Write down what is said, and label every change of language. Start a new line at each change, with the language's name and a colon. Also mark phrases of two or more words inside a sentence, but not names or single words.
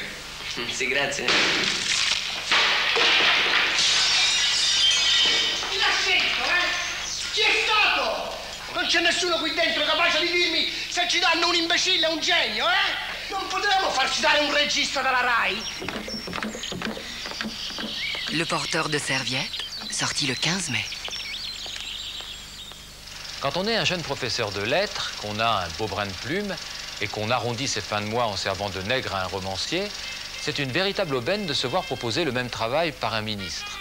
Italian: Sì, grazie. Chi l'ha scelto, Chi è stato? Non c'è nessuno qui dentro capace di dirmi se ci danno un imbecille o un genio, Non potremmo farci dare un regista dalla RAI?
French: Le porteur de serviettes, sorti le 15 mai. Quand on est un jeune professeur de lettres, qu'on a un beau brin de plume et qu'on arrondit ses fins de mois en servant de nègre à un romancier, c'est une véritable aubaine de se voir proposer le même travail par un ministre.